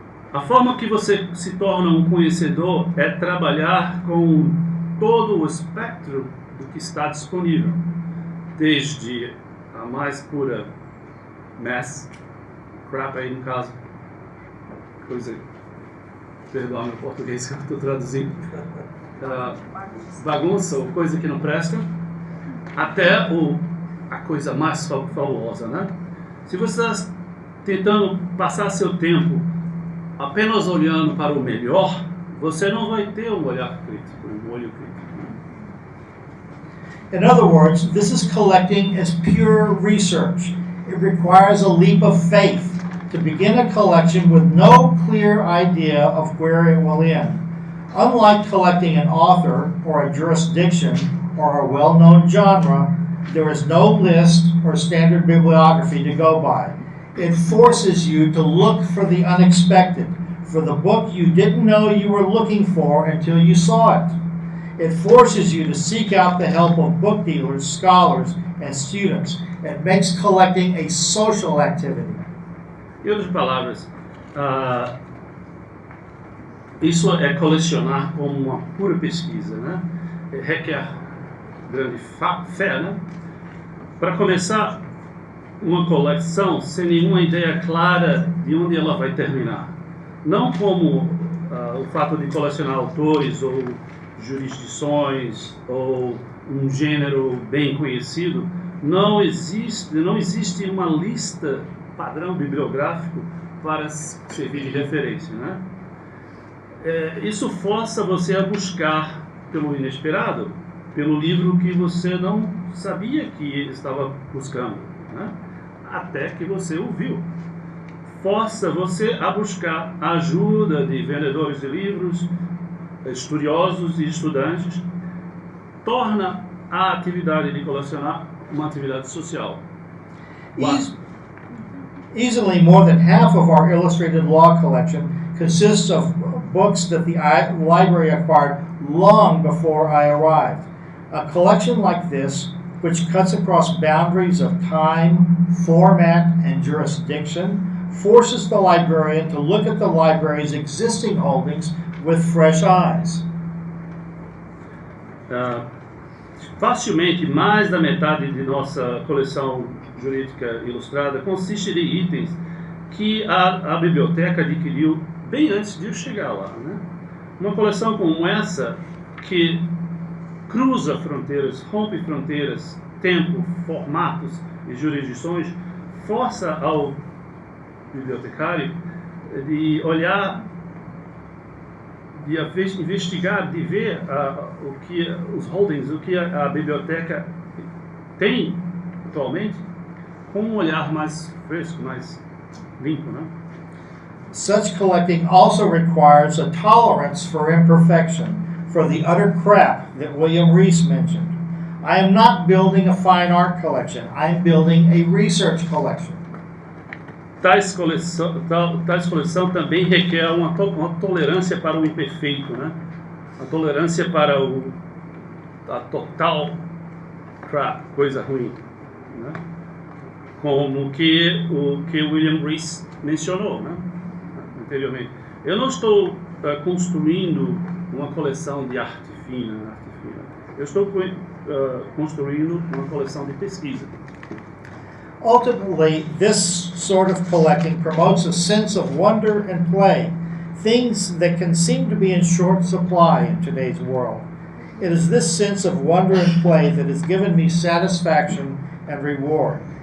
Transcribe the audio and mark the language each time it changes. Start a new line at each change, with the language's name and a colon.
Portuguese: A forma que você se torna um conhecedor é trabalhar com todo o espectro do que está disponível, desde a mais pura
English: mess, crap
Portuguese: aí no caso, coisa, perdão meu português que eu estou traduzindo, bagunça ou coisa que não presta, até a coisa mais fabulosa, né? Se você está tentando passar seu tempo apenas olhando para o melhor, você não vai ter um olhar crítico, um olho crítico.
English: In other words, this is collecting as pure research. It requires a leap of faith to begin a collection with no clear idea of where it will end. Unlike collecting an author or a jurisdiction or a well-known genre, there is no list or standard bibliography to go by. It forces you to look for the unexpected, for the book you didn't know you were looking for until you saw it. It forces you to seek out the help of book dealers, scholars, and students. It makes collecting a social activity.
Portuguese: Em outras palavras, isso é colecionar como uma pura pesquisa, né? Requer grande fé, né? Para começar uma coleção sem nenhuma ideia clara de onde ela vai terminar. Não como o fato de colecionar autores ou jurisdições ou um gênero bem conhecido. Não existe uma lista padrão bibliográfico para servir de referência, né? Isso força você a buscar pelo inesperado, pelo livro que você não sabia que estava buscando, né? Até que você o viu. Força você a buscar a ajuda de vendedores de livros, estudiosos e estudantes, torna a atividade de colecionar uma atividade social.
English: Easily more than half of our illustrated law collection consists of books that the library acquired long before I arrived. A collection like this, which cuts across boundaries of time, format, and jurisdiction, forces the librarian to look at the library's existing holdings with fresh eyes.
Portuguese: Facilmente, mais da metade de nossa coleção jurídica ilustrada consiste de itens que a biblioteca adquiriu bem antes de eu chegar lá, né? Uma coleção como essa, que cruza fronteiras, rompe fronteiras, tempo, formatos e jurisdições, força ao bibliotecário de olhar, de investigar, de ver o que os holdings, o que a biblioteca tem atualmente, com um olhar mais fresco, mais limpo, né?
English: Such collecting also requires a tolerance for imperfection, for the utter crap that William Rees mentioned. I am not building a fine art collection. I am building a research collection.
Portuguese: Tais coleção também requer uma tolerância para o imperfeito, né? A tolerância para a total crap, coisa ruim, né? Como o que William Rees mencionou, né? Anteriormente. Eu não estou construindo uma coleção de arte fina. Eu estou construindo uma coleção de pesquisa.
English: Ultimately, this sort of collecting promotes a sense of wonder and play, things that can seem to be in short supply in today's world. It is this sense of wonder and play that has given me satisfaction and reward.